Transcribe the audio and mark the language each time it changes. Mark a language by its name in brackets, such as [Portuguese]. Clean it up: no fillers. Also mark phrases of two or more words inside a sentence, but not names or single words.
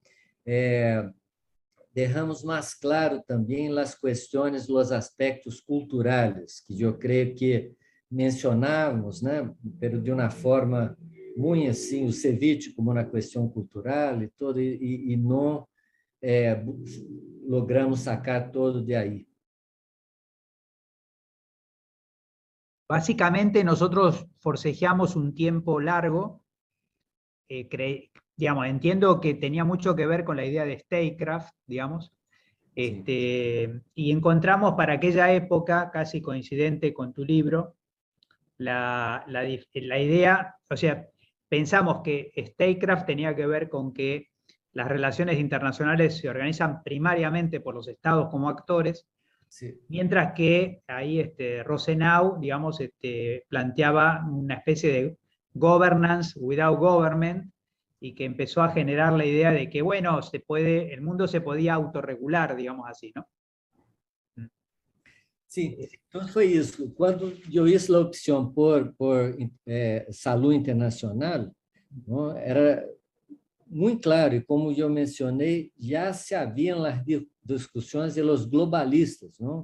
[Portuguese] Derramos mais claro também as questões, os aspectos culturais, que eu creio que mencionávamos, né, pero de uma forma muito assim, o ceviche como na questão cultural e todo, e não logramos [Spanish] sacar todo de ahí. Básicamente nosotros forcejeamos un tiempo largo, digamos, entiendo que tenía mucho que ver con la idea de Statecraft, digamos, Sí. y encontramos para aquella época, casi coincidente con tu libro, la idea, o sea, pensamos que Statecraft tenía que ver con que las relaciones internacionales se organizan primariamente por los estados como actores, sí. Mientras que ahí Rosenau, digamos, planteaba una especie de [English] governance without government, [Spanish] y que empezó a generar la idea de que, bueno, el mundo se podía autorregular, digamos así, ¿no? [Portuguese] Sim, então foi isso. Quando eu fiz a opção por saúde internacional, não, era muito claro, e como eu mencionei, já se haviam as discussões [Spanish] de los globalistas, [Portuguese] não?